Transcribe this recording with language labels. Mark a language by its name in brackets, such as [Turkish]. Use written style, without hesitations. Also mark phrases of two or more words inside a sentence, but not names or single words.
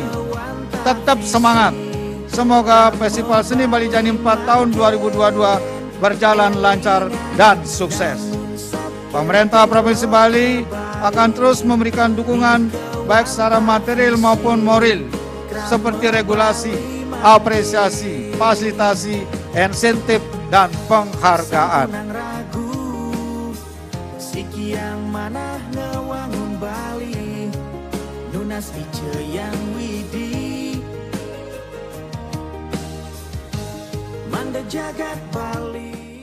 [Indonesian] Tetap semangat. Semoga Festival Seni Bali Jani 4 tahun 2022 berjalan lancar dan sukses. Pemerintah Provinsi Bali akan terus memberikan dukungan baik secara material maupun moral seperti regulasi, apresiasi, fasilitasi, insentif, dan penghargaan. [Balinese] Sikiang manah ngawangun Bali, nunas yang widi, manda jagat Bali.